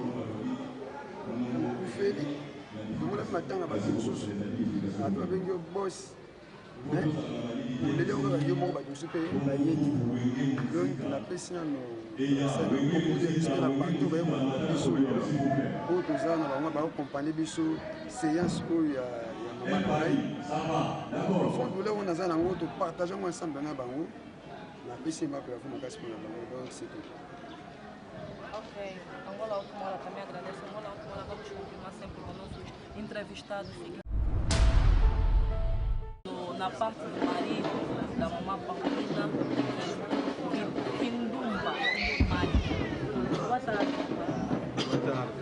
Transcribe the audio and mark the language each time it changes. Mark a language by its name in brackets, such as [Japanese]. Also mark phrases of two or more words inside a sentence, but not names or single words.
[Lingala] okufeli tomona mpe matanga bato mosusu bato babengi yo bosi olele okaka yo moko bato mosusu mpe bayeki donc napesi nano na bato bayekola biso lelo oyo toza na bango bakokompane biso séance oyo ya mama na ngai [French] profonde douleur [Lingala] oyo naza nango topartage yango ensemble na bango napesi mapela fo makasi mpona bango donc [French] c'est tout. [Portuguese] Ok, Angola Última Hora também agradece. Angola Última Hora vamos continuar sempre com nossos entrevistados. Na parte do marido, da mamãe Paulina, Quindumba, Maria. Boa tarde. Boa tarde.